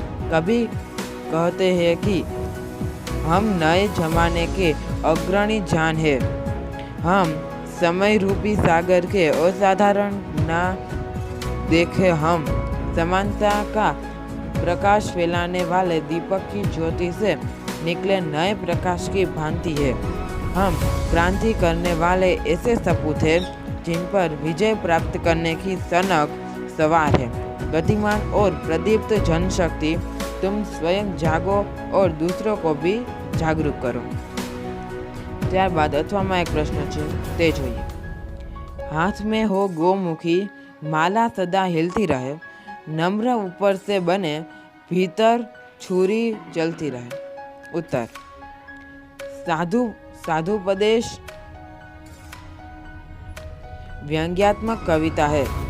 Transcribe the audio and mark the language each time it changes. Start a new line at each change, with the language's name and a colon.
Hindi: कवि कहते हैं कि हम नए जमाने के अग्रणी जान है, हम समय रूपी सागर के असाधारण ना देखे, हम समानता का प्रकाश फैलाने वाले दीपक की ज्योति से निकले नए प्रकाश की भांति है, हम क्रांति करने वाले ऐसे सपूत हैं जिन पर विजय प्राप्त करने की सनक सवार है। गतिमान और प्रदीप्त जनशक्ति, तुम स्वयं जागो और दूसरों को भी जागरूक करो।
Gujarati: ત્યારબાદ અથવામાં એક પ્રશ્ન છે તે જોઈએ।
Hindi: हाथ में हो गोमुखी, माला सदा हिलती रहे, नम्र ऊपर से बने, भीतर छुरी चलती रहे। उत्तर। साधुपदेश व्यंग्यात्मक कविता है।